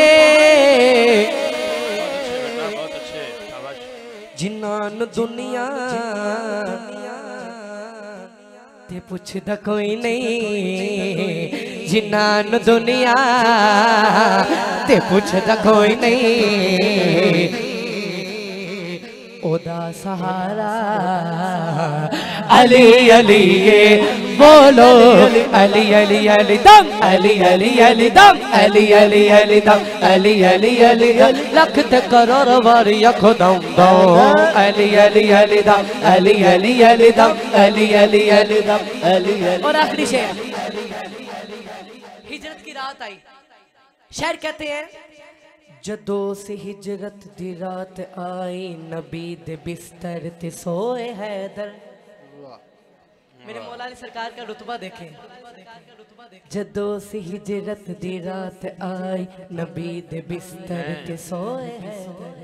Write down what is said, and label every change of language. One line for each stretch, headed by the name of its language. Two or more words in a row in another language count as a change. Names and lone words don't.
Punjabi: جنہاں دنیا تے پچھدا کوئی نہیں، جنہاں دنیا تے پچھدا کوئی نہیں، اوہدا سہارا
Urdu: علی علی یہ بولو, علی علی علی دم، علی علی علی دم، علی علی علی دم، علی علی علی دم.
Punjabi: لکھ تے کروڑ بار یکھو دم دو,
Urdu: علی علی علی دم، علی علی علی دم، علی علی علی دم، علی علی. اور آخری شعر، ہجرت کی رات آئی. شاعر کہتے ہیں,
Punjabi: جدوں سے ہجرت دی رات آئی، نبی دے بستر تے سوئے حیدر.
Urdu: میرے مولا علی سرکار کا رتبہ دیکھیں.
Punjabi: جدوں سے ہجرت دی رات آئی، نبی دے بستر تے سوئے حیدر.